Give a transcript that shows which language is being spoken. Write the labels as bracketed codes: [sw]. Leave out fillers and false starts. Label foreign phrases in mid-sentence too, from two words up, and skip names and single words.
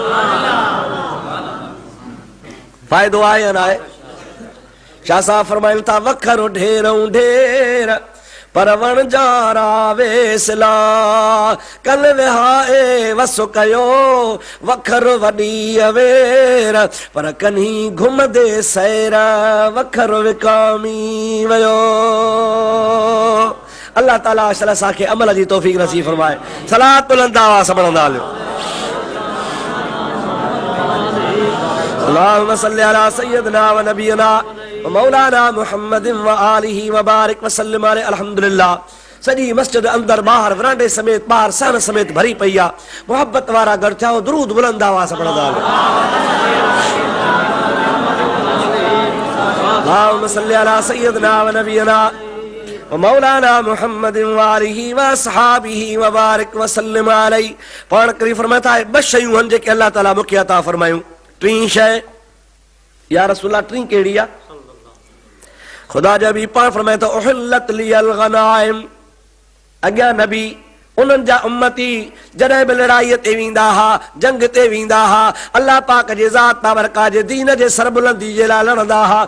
[sd] फ़ाइदो आहे या न आहे? शाह साहब फरमाइनि था, वखर ढेरऊं ढेर पर वण जारा वेसला, कल विहाए वस कयो वखर वॾी अवेर, पर कन्ही घुमदे सैर वखर विकामी वियो। अल्लाह ताला असांखे अमल जी तौफ़ीक़ नसीब फरमाए। सलात बुलंद आवाज़ सां पढ़ंदा हलियो। [ar] اللهم صل على سيدنا ونبينا مولانا محمد وآله وبارك وسلم عليه. [sd] अल्हम्दुलिल्लाह सॼी मस्जिद अंदर ॿाहिरि विरांडे समेत ॿाहिरि सहन समेत भरी पई आहे। मोहब्बत वारा घर थिया, दुरूद बुलंद आवाज़ सां पढ़ंदा हलियो। [ar] اللهم صل على سيدنا ونبينا مولانا محمد وآله وأصحابه وبارك وسلم عليه. [sd] पाण करी फरमाता है ब शयूं हन जेके अल्लाह ताला मूंखे अता फरमायूं। टी शइ या रसूल अल्लाह टी कहिड़ी आहे? खुदा जा बि पाण फरमाए थो [ar] أحلت لي الغنائم. [sd] अॻियां नबी उन्हनि जा उम्मती जॾहिं बि लड़ाईअ ते वेंदा हा, जंग ते वेंदा हा, अल्लाह पाक जे ज़ात बाबरका जे दीन जे सरबुलंदी जे लाइ लड़ंदा हा।